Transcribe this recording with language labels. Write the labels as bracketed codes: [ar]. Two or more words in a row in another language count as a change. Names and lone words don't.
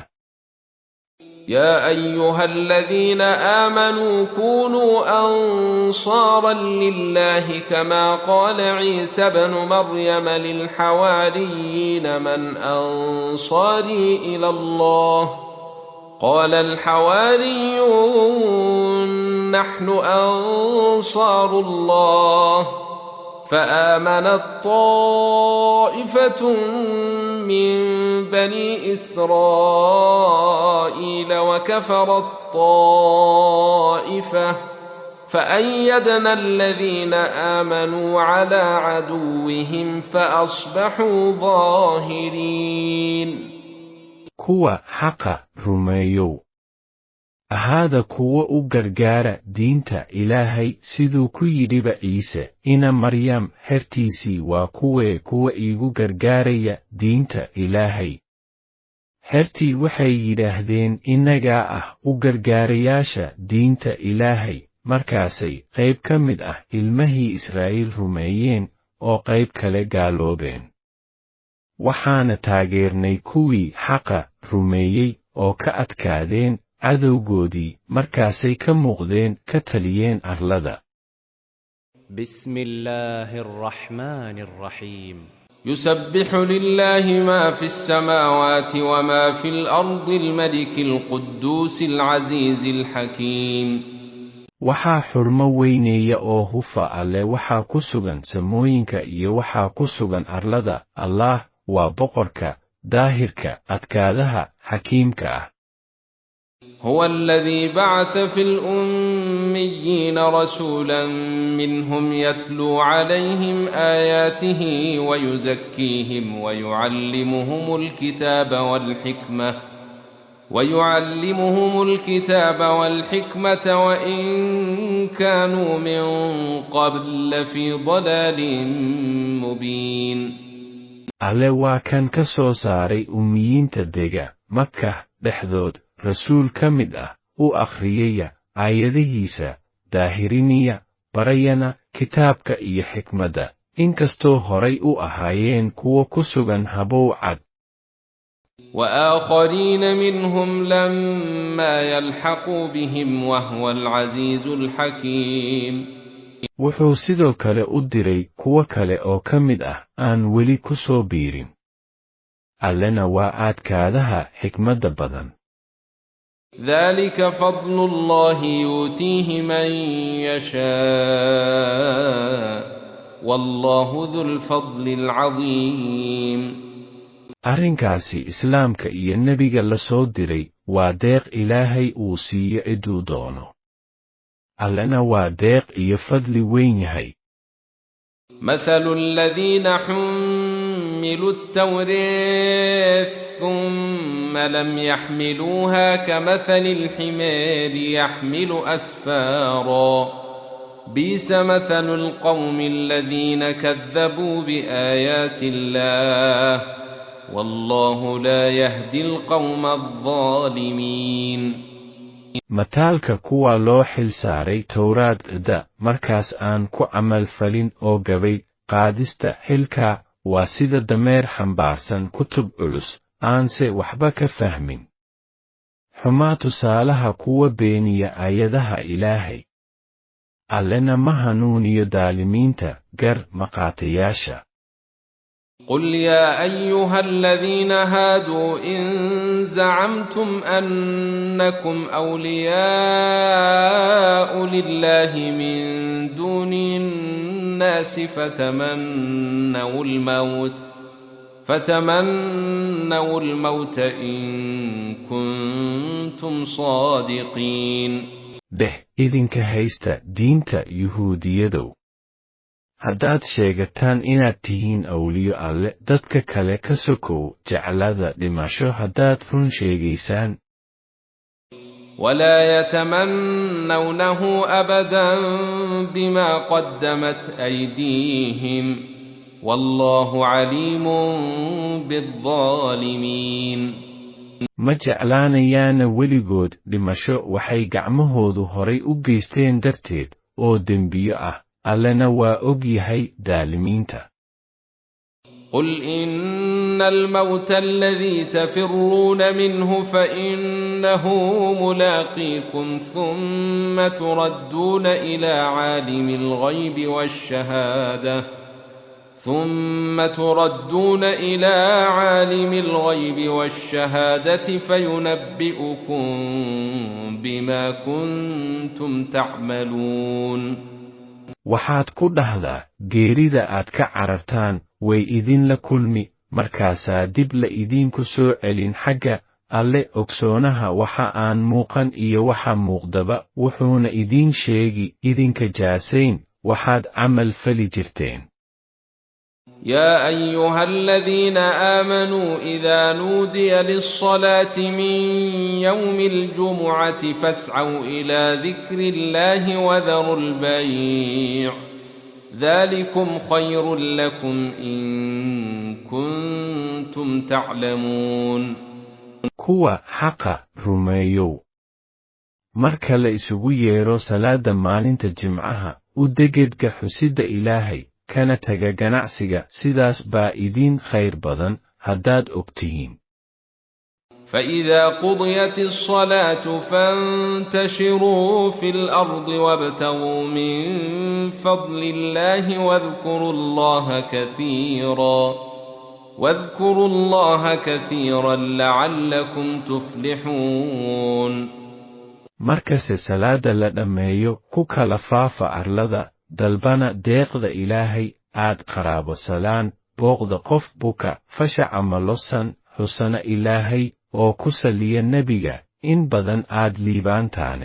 [ar] يا أيها الذين آمنوا كونوا أنصارا لله كما قال عيسى ابن مريم للحواريين من أنصاري إلى الله قال الحواريون نحن أنصار الله فآمنت طائفة من بني إسرائيل وكفرت طائفة فأيدنا الذين آمنوا على عدوهم فأصبحوا ظاهرين. [so] kuwa xaqa rumeeyow ahaada kuwa u gargaara diinta Ilaahay siduu ku yidhiba Ciise ina Maryam hertiisii waa kuwa iigu gargaaraya diinta Ilaahay. Hertii waxay yidhaahdeen innagaa ah u gargaarayaasha diinta Ilaahay, markaasay qayb ka mid ah ilmahii Israa'iil rumeeyeen oo qayb kale gaaloobeen. Waxaana taageernay kuwii xaqa rumeeyey oo ka adkaadeen cadowgoodii markaasay ka muuqdeen ka taliyeen arlada. [ar] بسم الله الرحمن الرحيم يسبح لله ما في السماوات وما في الأرض الملك القدوس العزيز الحكيم. [so] waxaa xurmo weyneeya oo hufa alle waxaa ku sugan samooyinka iyo waxaa ku sugan arlada. Allah waa boqorka, daahirka, adkaadaha, xakiimka ah. [ar] هو الذي بعث في الأميين رسولا منهم يتلو عليهم آياته ويزكيهم ويعلمهم الكتاب والحكمة وإن كانوا من قبل لفي ضلال مبين. [so] alle waa kan ka soo saaray ummiyiinta dega Makka dhexdood rasuul ka mid ah u akhriyaya aayadihiisa, daahirinaya, barayana kitaabka iyo xikmadda, inkastoo horay u ahaayeen kuwa ku sugan habow cad. [ar] وآخرين منهم لما يلحقوا بهم وهو العزيز الحكيم. [so] wuxuu sidoo kale u diray kuwa kale oo ka mid ah aan weli ku soo biirin. allena waa adkaadaha xikmadda badan. [ar] ذلك فضل الله يؤتيه من يشاء والله ذو الفضل العظيم. [so] arrinkaasi islaamka iyo nebiga la soo diray waa deeq Ilaahay uu siiyo ciduu doono. allena waa deeq iyo fadli weyn yahay. [ar] مثل الذين حملوا التوراة ثم لم يحملوها كمثل الحمار يحمل أسفارا بئس مثل القوم الذين كذبوا بآيات الله والله لا يهدي القوم الظالمين. [so] mataalka kuwa loo xil saaray towraadda markaas aan ku camal falin oo gabay qaadista xilka waa sida dameer xambaarsan kutub culus aanse waxba ka fahmin. xumaa tusaalaha kuwa beeniya aayadaha Ilaahay. allena ma hanuuniyo daalimiinta gar maqaatayaasha. [ar] قل يا أيها الذين هادوا إن زعمتم أنكم أولياء لله من دون الناس فتمنوا الموت إن كنتم صادقين. [so] idinka haysta diinta yuhuudiyadow. haddaad sheegataan inaad tihiin awliyo alle dadka kale ka sokow jeclada dhimasho haddaad run sheegaysaan. [ar] ولا يتمنونه أبدا بما قدمت أيديهم والله عليم بالظالمين. [so] ma jeclaanayaana weligood dhimasho waxay gacmahoodu horay u geysteen darteed oo dembiyo ah. allena waa og yahay daalimiinta. [ar] قل إن الموت الذي تفرون منه فإنه ملاقيكم ثم تردون إلى عالم الغيب والشهادة فينبئكم بما كنتم تعملون. [so] waxaad ku dhahdaa geerida aad ka carartaan way idinla kulmi, markaasaa dib la idinku soo celin xagga alle ogsoonaha waxa aan muuqan iyo waxa muuqdaba, wuxuuna idiin sheegi idinka jaasayn waxaad camal fali jirteen. [ar] يا أيها الذين آمنوا إذا نودي للصلاة من يوم الجمعة فاسعوا إلى ذكر الله وذروا البيع ذلكم خير لكم إن كنتم تعلمون. [so] kuwa xaqa rumeeyow marka la isugu yeero salaada maalinta jimcaha u degedga xusidda Ilaahay kana taga ganacsiga sidaas baa idin khayr badan haddaad ogtihiin. [ar] فإذا قضيت الصلاة فانتشروا في الأرض وابتغوا من فضل الله واذكروا الله كثيرا لعلكم تفلحون. [so] markase salaada la dhammeeyo ku kala faafa arlada dalbana deeqda Ilaahay aad qaraabo salaan booqda qof buka fasha ama losan xusana Ilaahay oo ku saliya nebiga in badan aad liibaantaane.